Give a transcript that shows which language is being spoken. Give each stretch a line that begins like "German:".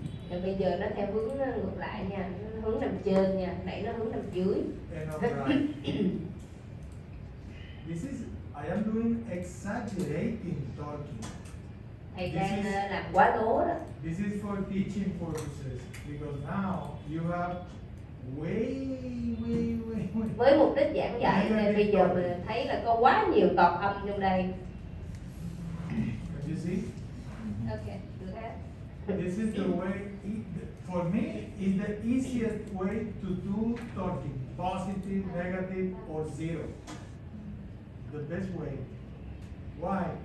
Vietnamese: Rồi bây giờ nó theo hướng ngược lại nha, nó hướng nằm trên nha, nãy nó hướng nằm dưới.
English: And upright. This is, I am doing exaggerating torquing.
Vietnamese: Thầy
English: This
Vietnamese: đang
English: is-
Vietnamese: làm quá lố đó.
English: This is for teaching purposes because now you have way.
Vietnamese: Với mục đích giảng dạy nên bây giờ mình thấy là có quá nhiều tọt âm trong đây.
English: Can you see?
Vietnamese: Okay, được hết.
English: This is the way, for me, is the easiest way to do torquing, positive, negative, or zero. The best way. Why?